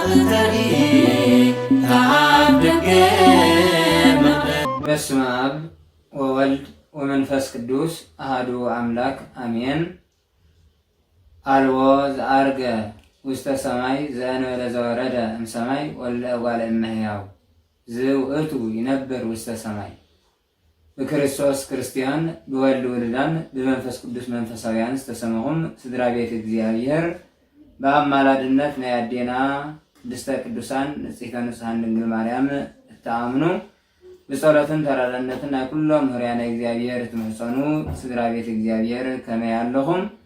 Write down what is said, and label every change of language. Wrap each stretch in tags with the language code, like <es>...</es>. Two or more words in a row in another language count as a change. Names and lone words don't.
<gez>በስመ አብ ወወልድ ወመንፈስ ቅዱስ አሐዱ አምላክ አሜን። አልቦ ዘአርገ ውስተ ሰማይ ዘእንበለ ዘወረደ እምሰማይ ወልደ እጓለ እመሕያው ዝውእቱ ይነብር ውስተ ሰማይ። በክርስቶስ ክርስቲያን በወልድ ውሉዳን በመንፈስ ቅዱስ መንፈሳውያን</gez> <ti>ዝተሰመኹም ስድራ ቤት እግዚአብሔር በአማላድነት ናይ አዴና ቅድስተ ቅዱሳን ንጽሕተ ንጹሐን ድንግል ማርያም እተአምኑ በጸሎትን ተራዳነትን ናይ ኩሎም ህርያነ እግዚአብሔር እትምህፀኑ ስድራ ቤት እግዚአብሔር ከመይ ኣለኹም?</ti>